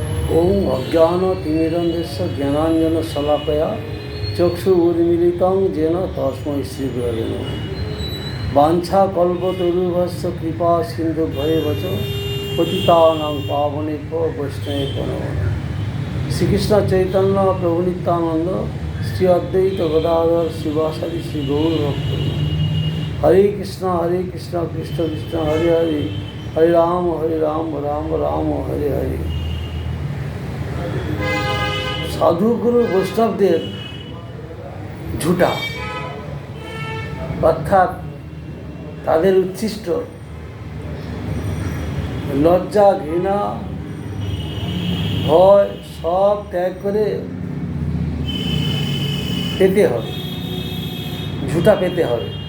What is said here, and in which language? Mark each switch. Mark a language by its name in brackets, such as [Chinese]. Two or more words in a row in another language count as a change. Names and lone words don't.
[Sanskrit] ওং অজ্ঞানতিমিরন্ধস্য জ্ঞানাঞ্জনশলাকয়া চক্ষুর্মিলিतं येन তস্मै শ্রীগুরবে নমঃ। বাঞ্ছাকল্পতরুভ্যশ্চ কৃপা সিন্ধুভ্যেব চ পতিতানাং পাবনেভ্যো বৈষ্ণবেভ্যো নমঃ। শ্রীকৃষ্ণ চৈতন্য প্রভু নিত্যানন্দ শ্রী অদ্বৈত গদাধর শিবাসাদি শ্রী গৌর ভক্ত। হরে কৃষ্ণ কৃষ্ণ কৃষ্ণ হরে হরে, হরে রাম রাম রাম হরে হরে। [Bangla] সাধুগুরু বৈষ্ণবদের ঝুটা অর্থাৎ তাদের উচ্ছিষ্ট লজ্জা ঘৃণা ভয় সব ত্যাগ করে পেতে হবে, ঝুটা পেতে হবে।